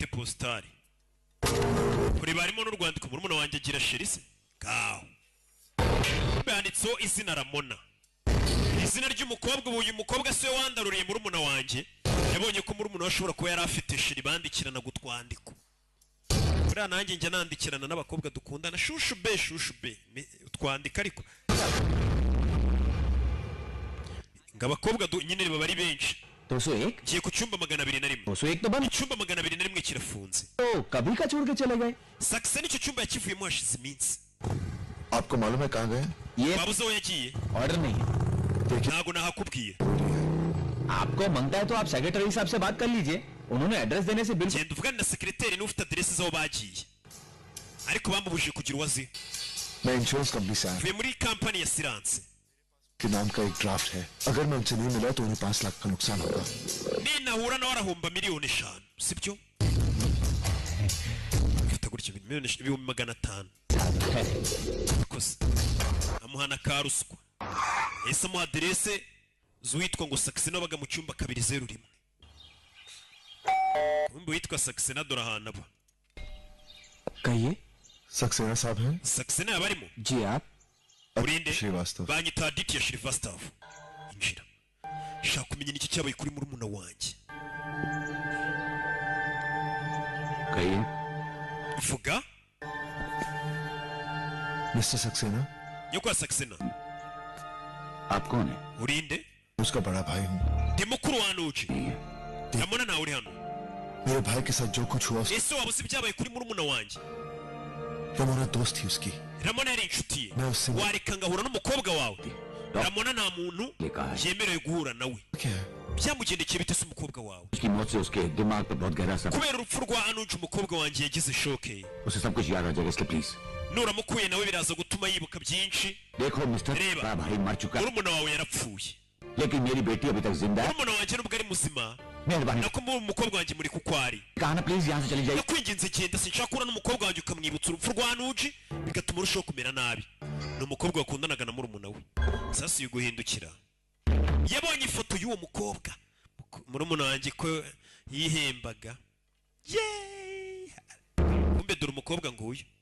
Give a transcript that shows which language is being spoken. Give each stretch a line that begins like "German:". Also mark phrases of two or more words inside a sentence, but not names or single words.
Kinyarwanda: postale kureba harimo n'urwandiko murumuna wanjye agira sherise kaho banditseho izina Ramona izina ry'umukobwa uyu mukobwa siwe wandaruriye murumuna wanjye yabonye ko murumuna we ashobora kuba yari afite shiri bandikirana gutwandiko buriya nanjye njya nandikirana n'abakobwa dukundana shushu be utwandika ariko ngo abakobwa nyine baba ari benshi 201 ngiye ku cyumba 201
Hindi: 201 तो बंद
Kinyarwanda: icyumba 201 kirafunze
Hindi: तो कभी का छोड़ के चले गए
Kinyarwanda: sakisa nicyo cyumba yakivuyemo hashize iminsi
Hindi: आपको मालूम है कहाँ गए ये
Kinyarwanda: wabuze aho yagiye
Hindi: ऑर्डर नहीं है
Kinyarwanda: ntabwo nahakubwiye
Hindi: आपको मांगता है तो आप सेक्रेटरी साहब से बात कर लीजिए उन्होंने एड्रेस देने से बिल्कुल
Kinyarwanda: genda uvugane na sekreteri n'ufite aderesi z'aho bagiye ariko bamubujije kugira uwazi
Hindi: मैं
English: insurance company
Hindi: से आया
Kinyarwanda: vuye muri kampani ya siranse
Hindi: के नाम का एक ड्राफ्ट है अगर मैं उनसे नहीं मिला तो उन्हें 5 लाख का नुकसान होगा
Kinyarwanda: ninahura nawe arahomba miliyoni 5 sibyo mfite gutya miliyoni 500,000 akoze amuhana ka ruswa ese amuha aderese z'uwitwa ngo Saxena wabaga mu cyumba 201 kumbe witwa Saxena dore ahantu aba
Hindi: कहिए सक्सेना साहब हैं
Kinyarwanda: Saxena yabarimo
Hindi: जी आप
Kinyarwanda: urinde
Hindi: श्रीवास्तव
Kinyarwanda: banyita Aditya Shrivastava injira shaka kumenya n'iki cyabaye kuri murumuna wanjye
Hindi: कहिए
Kinyarwanda: vuga
Hindi: मिस्टर सक्सेना
Kinyarwanda: nyoko Saxena
Hindi: आप कौन है
Kinyarwanda: urinde
Hindi: उसका बड़ा भाई हूँ
Kinyarwanda: ndi mukuru wa Nuji Ramona nawe uri hano
Hindi: मेरे भाई के साथ जो कुछ हुआ
Kinyarwanda: ese waba uzi ibyabaye kuri murumuna wanjye
Hindi: रमोना दोस्त थी उसकी
Kinyarwanda: Ramona yari inshuti ye Nasi- wareka ngahura n'umukobwa wawe Ramona nta muntu yemerewe guhura nawe
Hindi: क्या है
Kinyarwanda: byamugendekeye bite se umukobwa wawe
Hindi: उसकी मौत से उसके दिमाग पर बहुत गहरा असर
Kinyarwanda: kubera urupfu rwa Anuji umukobwa wanjye yagize shoke
Hindi: उसे सब कुछ याद आ जाएगा इसलिए प्लीज
Kinyarwanda: nuramukuye nawe biraza gutuma yibuka byinshi
Hindi: देखो मिस्टर
Kinyarwanda: रेबा।
Hindi: बड़ा भाई मर चुका है
Kinyarwanda: murumuna wawe yarapfuye
Hindi: लेकिन मेरी बेटी अभी तक जिंदा है
Kinyarwanda: murumuna wanjye nubwo ari muzima
Hindi: मेहरबानी
Kinyarwanda: nako umukobwa wanjye muri kukwari
Hindi: कहा ना प्लीज यहाँ से चली जाइए
Kinyarwanda: nakwinginze genda sinshaka kubona n'umukobwa wanjye ukamwibutsa urupfu rwa Anuji bigatuma urushaho kumera nabi ni umukobwa wakundanaga na murumuna we sasa uyu guhindukira yabonye ifoto y'uwo mukobwa murumuna wanjye ko yihembaga yeee kumbe dore umukobwa nguyu